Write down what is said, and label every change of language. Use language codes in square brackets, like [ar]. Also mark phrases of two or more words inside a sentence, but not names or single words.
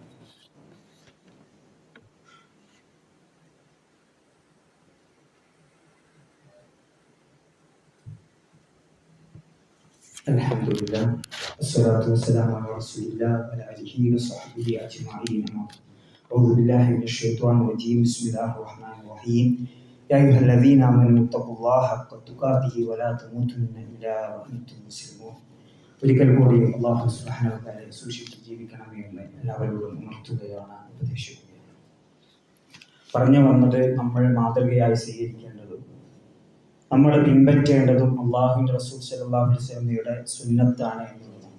[ar] الحمد لله والصلاة والسلام على رسول الله وعلى آله وصحبه أجمعين. أعوذ بالله من الشيطان الرجيم. بسم الله الرحمن الرحيم. يا أيها الذين آمنوا اتقوا الله حق تقاته ولا تموتن إلا وأنتم مسلمون. [ml] ഒരിക്കൽ കൂടി [ar] الله سبحانه وتعالى [ml] സൂക്ഷിച്ച് ജീവിക്കണമേ എന്ന് എല്ലാവരോടും ഉണർത്തുകയാണ്, ഉപദേശിക്കുകയാണ്. പറഞ്ഞു വന്നത് നമ്മൾ മാതൃകയായി സ്വീകരിക്കേണ്ടതും നമ്മൾ പിൻപറ്റേണ്ടതും അള്ളാഹുവിന്റെ റസൂൽ [ar] صلى الله عليه وسلم [ml] സുന്നത്താണ് എന്നുള്ളതാണ്.